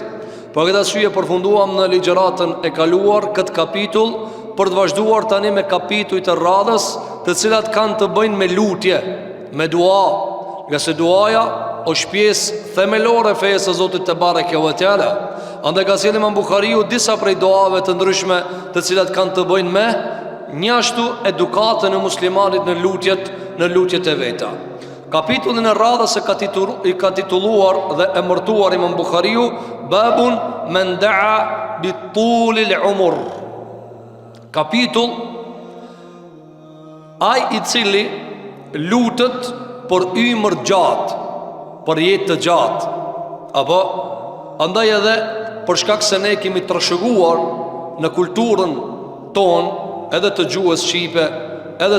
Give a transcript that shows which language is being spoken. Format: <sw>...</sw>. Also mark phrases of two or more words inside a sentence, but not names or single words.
<sq>Për këtë arsye përfunduam në ligjëratën e kaluar këtë kapitull për të vazhduar tani me kapitujt e radhës, të cilat kanë të bëjnë me lutje, me dua, nga se duaja është pjesë themelore e fesë së Zotit</sq> <ar>تبارك وتعالى.</ar> <sq>Andaj ka sjellë Imam Bukhariu disa prej duave të ndryshme, të cilat kanë të bëjnë me njashtu edukatën e muslimanit në lutjet e veta. Kapitullin e radhës I ka titulluar dhe emërtuar Imam Bukhariu</sq> <ar>باب من دعا بطول العمر.</ar> <sq>Kapitull ai I cili lutet për ymër gjatë, për jetë të gjatë. Apo andaj edhe për shkak se ne kemi trashëguar në kulturën tonë, edhe të gjuhës shqipe, edhe</sq>